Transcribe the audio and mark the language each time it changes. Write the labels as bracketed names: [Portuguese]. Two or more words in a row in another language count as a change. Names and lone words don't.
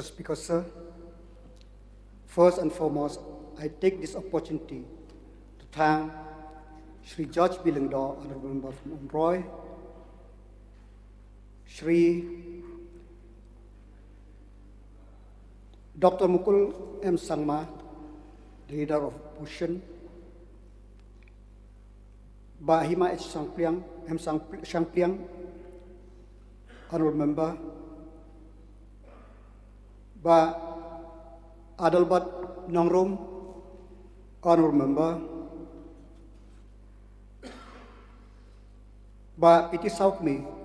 [English] Speaker, sir, first and foremost, I take this opportunity to thank Shri George Billingdor, Honorable Member from Roy, Shri Dr. Mukul M. Sangma, the leader of opposition, Ba Hima H. Sangpliang, Honorable Member, Ba Adalbat Nongrum, Honorable Member, Ba Piti Saukmi,